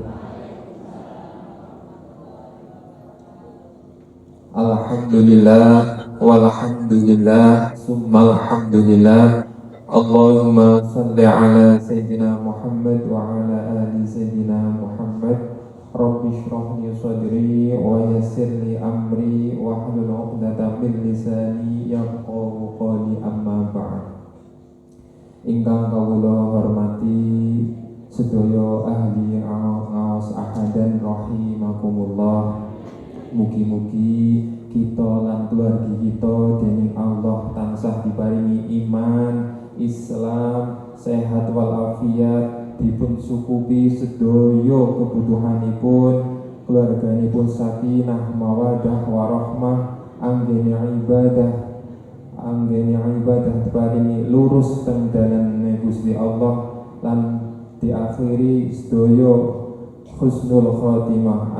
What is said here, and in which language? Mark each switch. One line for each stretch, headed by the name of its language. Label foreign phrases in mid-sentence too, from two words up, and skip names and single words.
Arabic: الحمد لله والحمد لله ثم الحمد لله. اللهم صل على سيدنا محمد وعلى آل سيدنا محمد. رب اشرح لي صدري ويسر لي أمري واحلل عقدة من لساني يفقهوا قولي، أما بعد.
Javanese: Ingkang kawula hormati sedaya ahli ngaos
Arabic: أحدا رحمكم الله.
Javanese: Mugi-mugi kita lan keluarga kita dening Allah tansah diparingi iman, Islam, sehat walafiat, dipun sukupi sedaya kebutuhanipun, keluarganipun
Arabic: سكينة مودة ورحمة,
Javanese: anggene ibadah diparingi lurus teng dalane Gusti Allah lan diakhiri sedaya
Arabic: حسن الخاتمة.